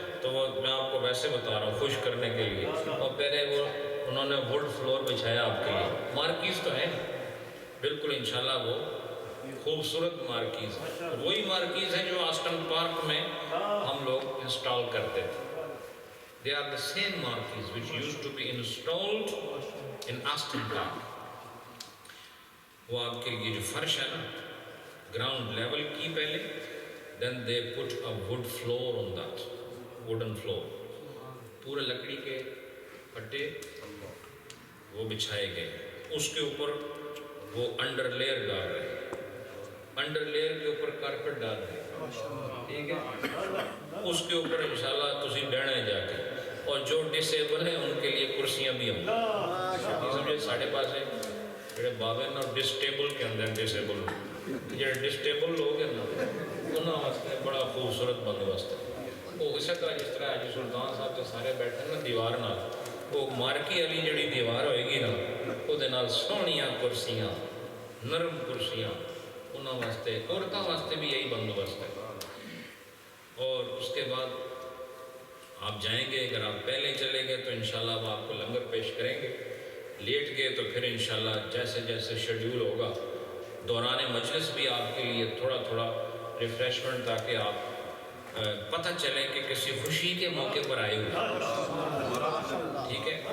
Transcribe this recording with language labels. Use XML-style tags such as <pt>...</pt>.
<ur>تو وہ میں آپ کو ویسے بتا رہا ہوں خوش کرنے کے لیے، اور پہلے وہ انہوں نے ووڈ فلور بچھایا آپ کے لیے. مارکیز تو ہے بالکل انشاءاللہ وہ خوبصورت مارکیز ہے، وہی مارکیز ہے جو آسٹن پارک میں ہم لوگ انسٹال کرتے تھے.</ur> <en>They are the same marquees which used to be installed in Aston Park.</en> <ur>وہ آپ کے لیے جو فرش ہے نا گراؤنڈ لیول کی پہلے،</ur> <en>then they put a wood floor on that, wooden floor.</en> <ur>پورے لکڑی کے پٹے وہ بچھائے گئے، اس کے اوپر وہ انڈر لیئر ڈال رہے ہیں، انڈر لیئر کے اوپر کارپٹ ڈال رہے ہیں، ٹھیک ہے. اس کے اوپر انشاءاللہ</ur> <pa>تسی ڈینے جا کے،</pa> <ur>اور جو ڈسیبل ہیں ان کے لیے کرسیاں بھی ہوں گی.</ur> <pa>سمجھے ساڑھے پاس ہے جڑے بابے نا ڈسٹیبل کے اندر ڈسیبل جڑے ڈسٹیبل لوگ ہیں نا انہوں واسطے بڑا خوبصورت بندوبست ہے. وہ اسی طرح جس طرح حاجی سلطان صاحب تے سارے بیٹھے نا دیوار نال، وہ مارکی والی جڑی دیوار ہوئے گی نا وہ دے نال سونیاں کرسیاں نرم کرسیاں انہوں واسطے، عورتوں واسطے بھی یہی بندوبست ہے.</pa> <ur>اور اس کے بعد آپ جائیں گے، اگر آپ پہلے چلے گئے تو انشاءاللہ وہ آپ کو لنگر پیش کریں گے، لیٹ گئے تو پھر انشاءاللہ جیسے جیسے شیڈیول ہوگا دوران مجلس بھی آپ کے لیے تھوڑا تھوڑا ریفریشمنٹ، تاکہ آپ پتہ چلے کہ کسی خوشی کے موقع پر آئے ہوئے، ٹھیک ہے.</ur>